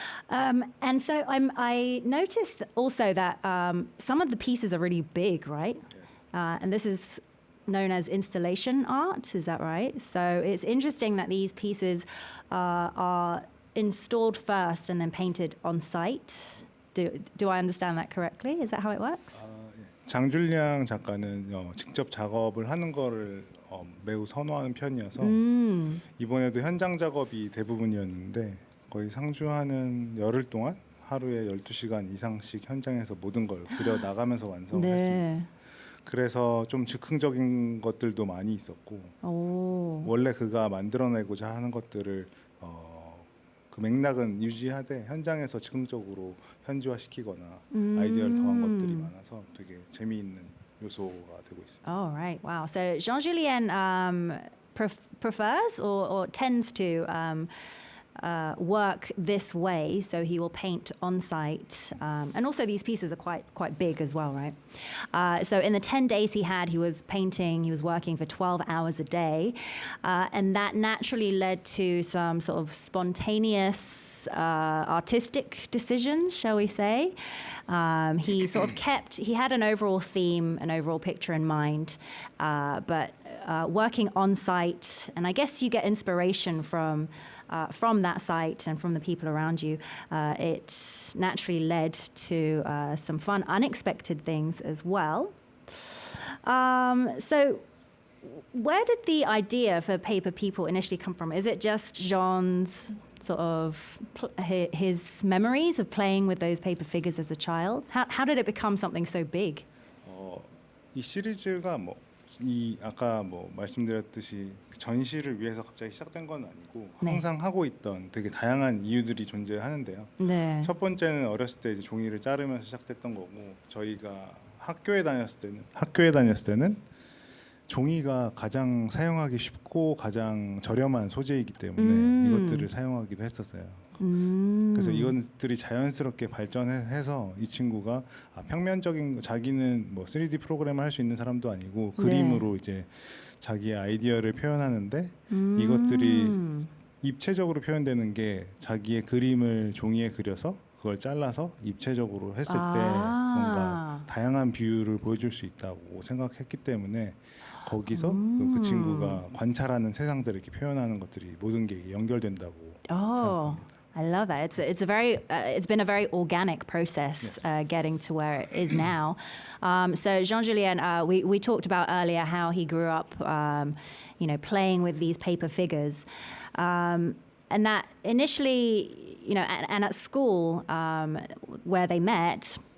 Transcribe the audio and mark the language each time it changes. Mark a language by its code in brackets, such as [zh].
[en] And so I noticed also that some of the pieces are really big, right? And this is known as installation art, is that right? So it's interesting that these pieces are installed first and then painted on site. Do I understand that correctly? Is that how it works? [ko] 장줄량 작가는 직접 작업을 하는 거를 매우 선호하는 편이어서 이번에도 현장 작업이 대부분이었는데 거의 상주하는 열흘 동안 하루에 12시간 이상씩 현장에서 모든 걸 그려 나가면서 완성을 했습니다. 그래서 좀 즉흥적인 것들도 많이 있었고 원래 그가 만들어내고자 하는 것들을 그 맥락은 유지하되 현장에서 즉흥적으로 현지화시키거나 아이디어를 더한 것들이 많아서 되게 재미있는 요소가 되고 있습니다. [en] Oh, right. Wow. So Jean Julien prefers or tends to work this way, so he will paint on site, and also these pieces are quite big as well, right? So in the 10 days he was painting, he was working for 12 hours a day, and that naturally led to some sort of spontaneous artistic decisions, shall we say. He sort of he had an overall theme, an overall picture in mind, but working on site, and I guess you get inspiration from that site and from the people around you, it naturally led to some fun, unexpected things as well. So where did the idea for Paper People initially come from? Is it just Jean's sort of his memories of playing with those paper figures as a child? How did it become something so big? [ko] 이 시리즈가 아까 말씀드렸듯이 전시를 위해서 갑자기 시작된 건 아니고 항상 하고 있던 되게 다양한 이유들이 존재하는데요. 네. 첫 번째는 어렸을 때 이제 종이를 자르면서 시작됐던 거고 저희가 학교에 다녔을 때는 종이가 가장 사용하기 쉽고 가장 저렴한 소재이기 때문에 이것들을 사용하기도 했었어요. 그래서 이것들이 자연스럽게 발전해서 이 친구가 평면적인 자기는 3D 프로그램을 할 수 있는 사람도 아니고 그림으로 이제 자기의 아이디어를 표현하는데 이것들이 입체적으로 표현되는 게 자기의 그림을 종이에 그려서 그걸 잘라서 입체적으로 했을 때 뭔가 다양한 비율을 보여줄 수 있다고 생각했기 때문에 거기서 그 친구가 관찰하는 세상들을 이렇게 표현하는 것들이 모든 게 연결된다고 생각합니다. [en] I love it. It's been a very organic process getting to where it is now. So Jean-Julien, we talked about earlier how he grew up, playing with these paper figures, and that initially, and at school where they met.